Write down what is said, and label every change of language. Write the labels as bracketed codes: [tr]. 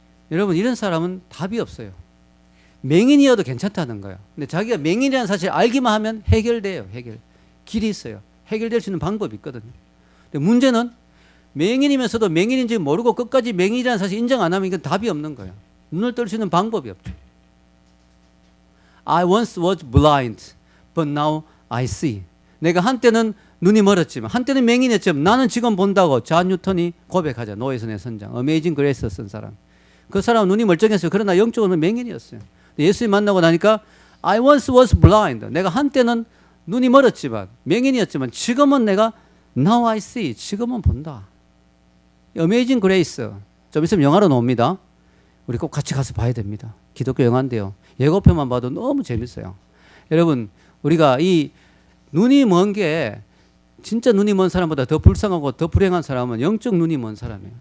[ko] 여러분, 이런 사람은 답이 없어요. 맹인이어도 괜찮다는 거예요. 근데 자기가 맹인이라는 사실을 알기만 하면 해결돼요. 해결. 길이 있어요. 해결될 수 있는 방법이 있거든요. 근데 문제는 맹인이면서도 맹인인지 모르고 끝까지 맹인이라는 사실 인정 안 하면 이건 답이 없는 거예요. 눈을 뜰 수 있는 방법이 없죠. [en] I once was blind, but now I see. [ko] 내가 한때는 눈이 멀었지만, 한때는 맹인이었지만 나는 지금 본다고 존 뉴턴이 고백하자. 노예선의 선장, 어메이징 그레이스 쓴 사람. 그 사람은 눈이 멀쩡했어요. 그러나 영적으로는 맹인이었어요. 예수님 만나고 나니까 [en] I once was blind. [ko] 내가 한때는 눈이 멀었지만, 맹인이었지만 지금은 내가 [en] now I see. [ko] 지금은 본다. 어메이징 그레이스. 좀 있으면 영화로 나옵니다. 우리 꼭 같이 가서 봐야 됩니다. 기독교 영화인데요. 예고편만 봐도 너무 재밌어요. 여러분, 우리가 이 눈이 먼 게 진짜 눈이 먼 사람보다 더 불쌍하고 더 불행한 사람은 영적 눈이 먼 사람이에요.